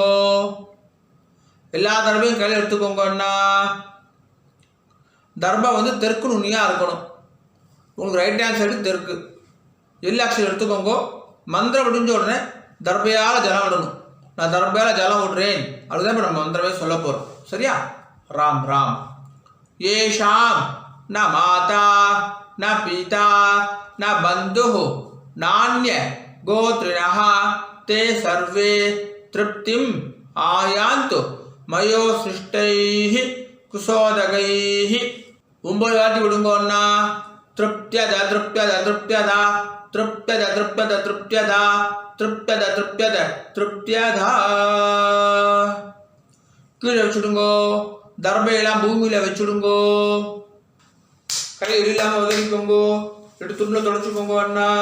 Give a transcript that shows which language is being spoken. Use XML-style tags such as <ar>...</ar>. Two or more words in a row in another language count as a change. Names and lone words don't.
<ta>எல்லா தடவையும் கையில் எடுத்துக்கோங்கன்னா தர்பம் தெற்கு நுனியாக இருக்கணும். உங்களுக்கு</ta> <en>right hand side</en> <ta>தெற்கு. எல்லாக்ஷன் எடுத்துக்கோங்க. மந்திரம் முடிஞ்ச உடனே தர்பையால் ஜலம் விடணும். நான் தர்பையால் ஜலம் விடுறேன் அதுதான் இப்போ நம்ம மந்திரமே சொல்ல போகிறோம். சரியா? ராம் ராம்.</ta> <sa>येषां न माता न पिता न बन्धुः नान्य गोत्रिणः ते सर्वे तृप्तिम् आयान्तु मयो सृष्टैः कुसोदकैः.</sa> <ta>9 வாட்டி விடுங்கோன்னா</ta> <sa>तृप्त्यद तृप्त्यद तृप्त्यद तृप्त्यद तृप्त्यद तृप्त्यद तृप्त्यद तृप्त्यद तृप्त्यद.</sa> <ta>கீழே வச்சுடுங்கோ. தர்பையெல்லாம் பூமியில் வச்சுடுங்கோ. கை இல்லாமல் உதவிக்கோங்கோ. எடுத்துள்ள தொடச்சுக்கோங்க அண்ணா.</ta>